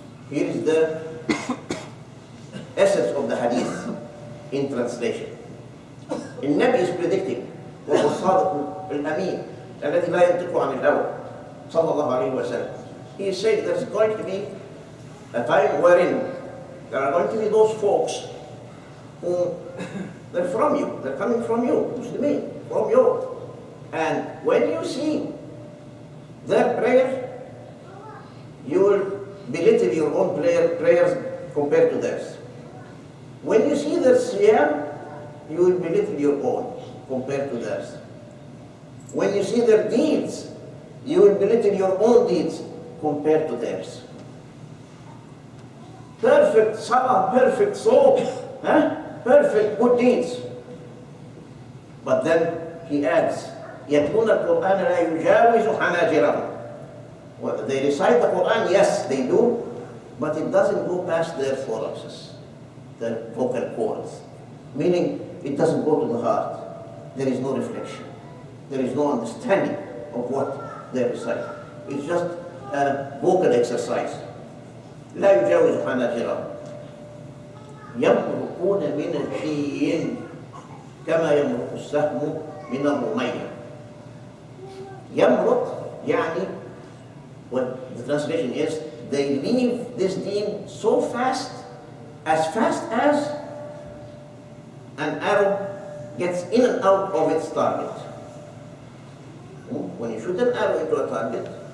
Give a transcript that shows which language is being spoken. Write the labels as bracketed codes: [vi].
[en] Here is the essence of the hadith in translation. [ar] النبي [en] is predicting [ar] وهو الصادق الأمين الذي لا ينطق عن الهوى صلى الله عليه وسلم. [en] He is saying there's going to be a time wherein there are going to be those folks who they're from you, they're coming from you, Muslimin, from you. And when you see their prayer, you will belittle your own prayers compared to theirs. When you see their siyam, you will belittle your own compared to theirs. When you see their deeds, you will belittle your own deeds compared to theirs. Perfect salah, perfect soul, perfect good deeds. But then he adds, [ar] يَتْلُونَ الْقُرْآنَ لَا يُجَاوِزُ حَنَاجِرَهُم. [en] Well, they recite the Quran, yes, they do, but it doesn't go past their thoraxes, their vocal cords. Meaning, it doesn't go to the heart. There is no reflection. There is no understanding of what they recite. It's just a vocal exercise. [ar] لا يجاوز حناجرهم يمرقون من الحين كما يمرق السهم من الرمية. يمرق يعني, [en] what the translation is, they leave this deen so fast as an arrow gets in and out of its target. When you shoot an arrow into a target,